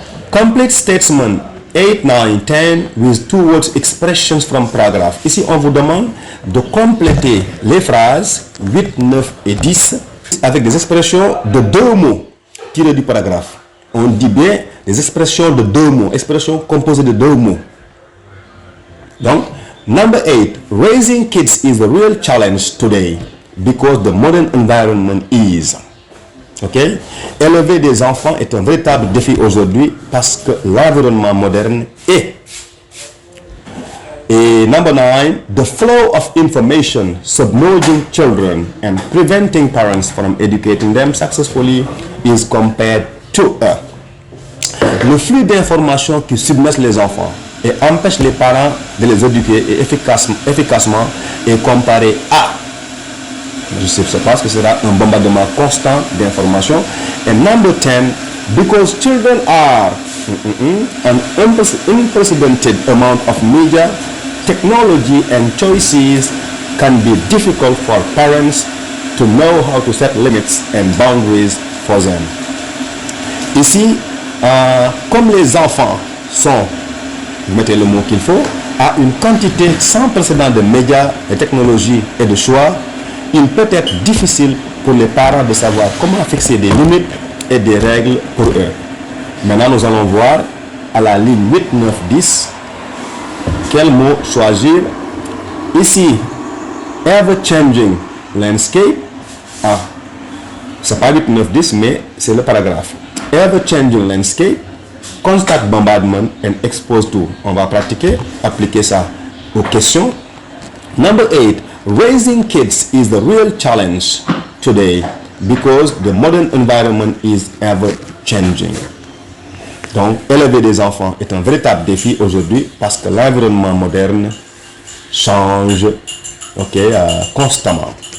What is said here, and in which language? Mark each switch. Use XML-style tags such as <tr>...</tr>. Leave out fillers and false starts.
<en>Complete statement 8, 9, 10 with two words expressions from paragraph.</en> <fr>Ici, on vous demande de compléter les phrases 8, 9 et 10 avec des expressions de deux mots tirées du paragraphe. On dit bien des expressions de deux mots, expressions composées de deux mots.</fr> <en>Donc, number 8, raising kids is a real challenge today because the modern environment is. Ok?</en> <fr>Élever des enfants est un véritable défi aujourd'hui parce que l'environnement moderne est.</fr> <en>Et number 9, the flow of information submerging children and preventing parents from educating them successfully is compared to a.</en> <fr>Le flux d'informations qui submerge les enfants et empêche les parents de les éduquer efficacement est comparé à. Je sais pas que ce sera un bombardement constant d'informations. Et</fr> <en>number 10, Because children are an unprecedented amount of media, technology and choices can be difficult for parents to know how to set limits and boundaries for them.</en> <fr>Ici, comme les enfants sont, vous mettez le mot qu'il faut, à une quantité sans précédent de médias, de technologies et de choix, il peut être difficile pour les parents de savoir comment fixer des limites et des règles pour eux. Maintenant, nous allons voir à la ligne 8, 9, 10 quel mot choisir.</fr> <en>Ici, ever-changing landscape.</en> <fr>C'est pas 8, 9, 10, mais c'est le paragraphe.</fr> <en>Ever-changing landscape, constant bombardment and exposed to.</en> <fr>On va pratiquer, appliquer ça aux questions.</fr> <en>Number 8, raising kids is the real challenge today because the modern environment is ever-changing.</en> <fr>Donc, élever des enfants est un véritable défi aujourd'hui parce que l'environnement moderne change, constamment.</fr>